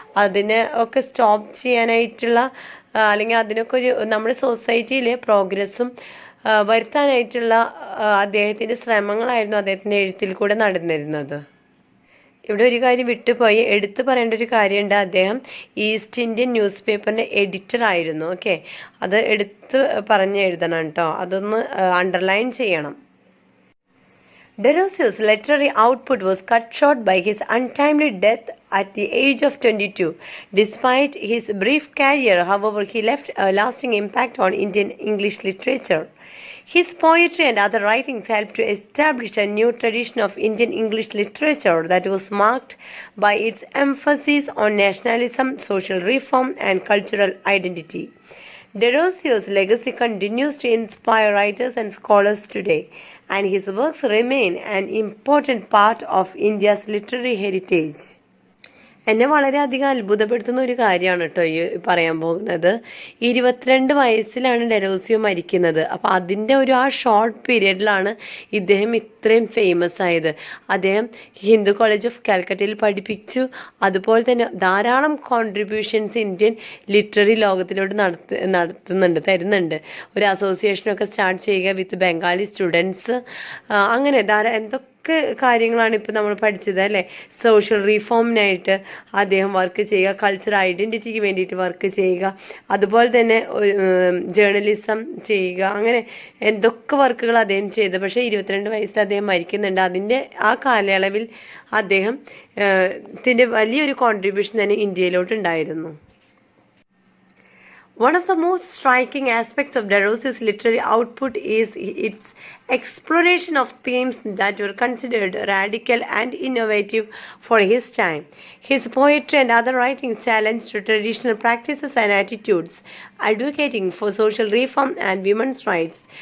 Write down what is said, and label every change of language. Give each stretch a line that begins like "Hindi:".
Malayalam: അതിനെ ഒക്കെ സ്റ്റോപ്പ് ചെയ്യാനായിട്ടുള്ള അല്ലെങ്കിൽ അതിനൊക്കെ ഒരു നമ്മുടെ സൊസൈറ്റിയിലെ പ്രോഗ്രസ്സും വരുത്താനായിട്ടുള്ള അദ്ദേഹത്തിൻ്റെ ശ്രമങ്ങളായിരുന്നു അദ്ദേഹത്തിൻ്റെ എഴുത്തിൽ കൂടെ നടന്നിരുന്നത്. ഇവിടെ ഒരു കാര്യം വിട്ടുപോയി എടുത്തു പറയേണ്ട ഒരു കാര്യമുണ്ട്. അദ്ദേഹം ഈസ്റ്റ് ഇന്ത്യൻ ന്യൂസ് പേപ്പറിൻ്റെ എഡിറ്റർ ആയിരുന്നു. ഓക്കെ, അത് എടുത്ത് പറഞ്ഞ് എഴുതണം കേട്ടോ, അതൊന്ന് അണ്ടർലൈൻ ചെയ്യണം.
English: Derosio's literary output was cut short by his untimely death at the age of 22. Despite his brief career, however, he left a lasting impact on Indian English literature. His poetry and other writings helped to establish a new tradition of Indian English literature that was marked by its emphasis on nationalism, social reform, and cultural identity. Derosio's legacy continues to inspire writers and scholars today, and his works remain an important part of India's literary heritage.
Malayalam: എന്നെ വളരെയധികം അത്ഭുതപ്പെടുത്തുന്ന ഒരു കാര്യമാണ് കേട്ടോ ഈ പറയാൻ പോകുന്നത്. 22 വയസ്സിലാണ് ഡെറോസിയോ മരിക്കുന്നത്. അപ്പോൾ അതിൻ്റെ ആ ഷോർട്ട് പീരീഡിലാണ് ഇദ്ദേഹം ഇത്രയും ഫേമസ് ആയത്. അദ്ദേഹം ഹിന്ദു കോളേജ് ഓഫ് കാൽക്കട്ടയിൽ പഠിപ്പിച്ചു. അതുപോലെ തന്നെ ധാരാളം കോൺട്രിബ്യൂഷൻസ് ഇന്ത്യൻ ലിറ്റററി ലോകത്തിലോട്ട് തരുന്നുണ്ട്. ഒരു അസോസിയേഷനൊക്കെ സ്റ്റാർട്ട് ചെയ്യുക
English: With Bengali students.
Malayalam: അങ്ങനെ എന്തൊക്കെ കാര്യങ്ങളാണ് ഇപ്പോൾ നമ്മൾ പഠിച്ചത് അല്ലേ. സോഷ്യൽ റീഫോമിനായിട്ട് അദ്ദേഹം വർക്ക് ചെയ്യുക, കൾച്ചറൽ ഐഡൻറ്റിറ്റിക്ക് വേണ്ടിയിട്ട് വർക്ക് ചെയ്യുക, അതുപോലെ തന്നെ ജേർണലിസം ചെയ്യുക, അങ്ങനെ എന്തൊക്കെ വർക്കുകൾ അദ്ദേഹം ചെയ്തു. പക്ഷേ 22 വയസ്സിൽ അദ്ദേഹം മരിക്കുന്നുണ്ട്. അതിൻ്റെ ആ കാലയളവിൽ അദ്ദേഹം ത്തിൻ്റെ വലിയൊരു കോൺട്രിബ്യൂഷൻ തന്നെ ഇന്ത്യയിലോട്ടുണ്ടായിരുന്നു.
English: One of the most striking aspects of Derosio's literary output is its exploration of themes that were considered radical and innovative for his time. His poetry and other writings challenged traditional practices and attitudes, advocating for social reform and women's rights.